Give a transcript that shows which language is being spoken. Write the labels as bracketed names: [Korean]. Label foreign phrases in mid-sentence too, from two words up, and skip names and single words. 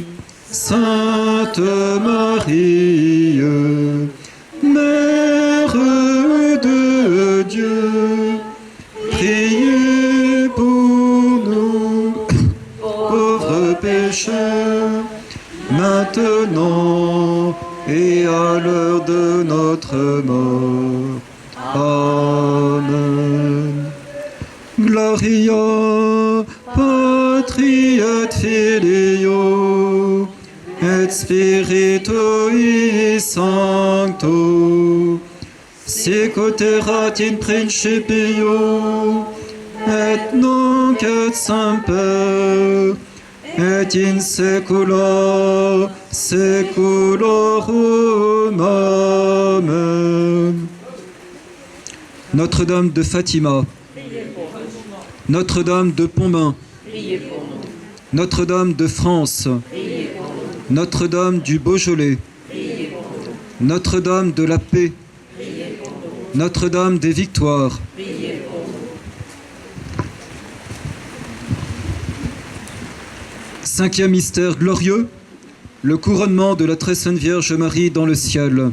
[French] Sainte Marie, Mère de Dieu, priez pour nous, pauvres pécheurs, maintenant et à l'heure de notre mort. Amen. [Latin] Gloria Patri et Filio et Spiritui Sancto, sicut erat in principio, et nunc et semper, et in saecula saeculorum. Amen. [French] Notre-Dame de Fatima, Notre-Dame de Pontmain, Notre-Dame de France, Notre-Dame du Beaujolais, Notre-Dame de la Paix, Notre-Dame des Victoires, Cinquième mystère glorieux, le couronnement de la très sainte Vierge Marie dans le ciel.